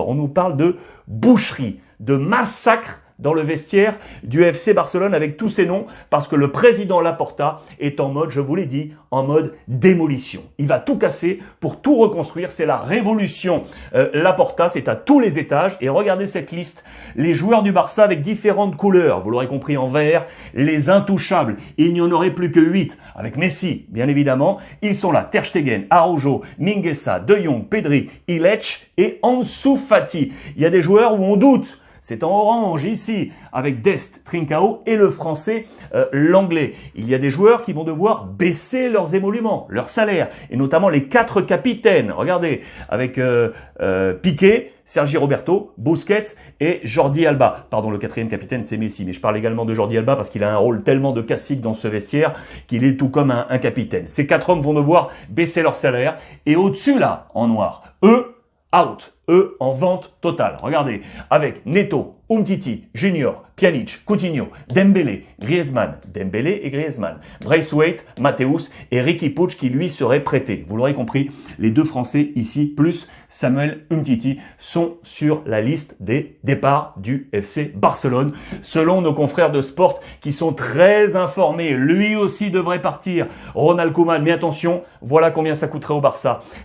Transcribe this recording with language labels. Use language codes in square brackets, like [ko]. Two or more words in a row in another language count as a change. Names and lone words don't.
[fr] On nous parle de boucherie, de massacre dans le vestiaire du FC Barcelone avec tous ces noms, parce que le président Laporta est en mode, je vous l'ai dit, en mode démolition. Il va tout casser pour tout reconstruire. C'est la révolution Laporta, c'est à tous les étages. Et regardez cette liste, les joueurs du Barça avec différentes couleurs, vous l'aurez compris, en vert, les intouchables. Il n'y en aurait plus que 8, avec Messi, bien évidemment. Ils sont là, Ter Stegen, Araujo, Mingueza, De Jong, Pedri, Illich et Ansu Fati. Il y a des joueurs où on doute. C'est en orange ici, avec Dest, Trincao et le français, l'anglais. Il y a des joueurs qui vont devoir baisser leurs émoluments, leurs salaires, et notamment les 4 capitaines. Regardez, avec Piqué, Sergi Roberto, Busquets et Jordi Alba. Pardon, le 4e capitaine, c'est Messi, mais je parle également de Jordi Alba parce qu'il a un rôle tellement de cacique dans ce vestiaire qu'il est tout comme un capitaine. Ces 4 hommes vont devoir baisser leur salaire, et au-dessus là, en noir, eux, out. Eux, en vente totale. Regardez, avec Neto, Umtiti, Junior, Pjanic, Coutinho, Dembélé, Griezmann, Dembélé et Griezmann, Braithwaite, Matthäus et Riqui Puig qui lui serait prêté. Vous l'aurez compris, les 2 Français ici, plus Samuel Umtiti, sont sur la liste des départs du FC Barcelone. Selon nos confrères de Sport qui sont très informés, lui aussi devrait partir. Ronald Koeman, mais attention, voilà combien ça coûterait au Barça.